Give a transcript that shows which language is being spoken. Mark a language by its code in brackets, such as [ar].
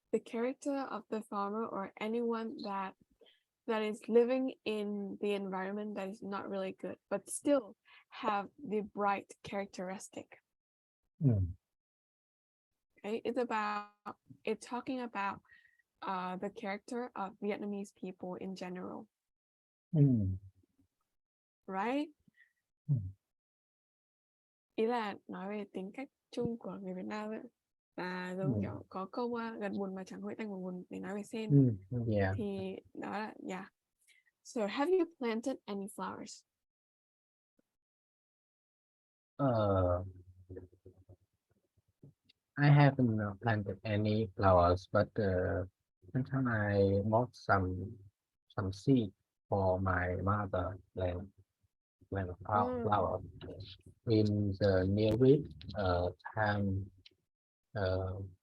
[en] The character of the farmer or anyone that is living in the environment that is not really good, but still have the bright characteristic. Right? It's talking about the character of Vietnamese people in general, right? [vi] Ý là nói về tính cách chung của người Việt Nam ấy, là giống kiểu có câu gần buồn mà chẳng hội tanh buồn để nói về sen. [en] yeah. [vi] Thì đó là yeah. [en] So have you planted any flowers? I haven't planted any flowers, but sometimes I bought some seed for my mother plant flower in the nearest time uh,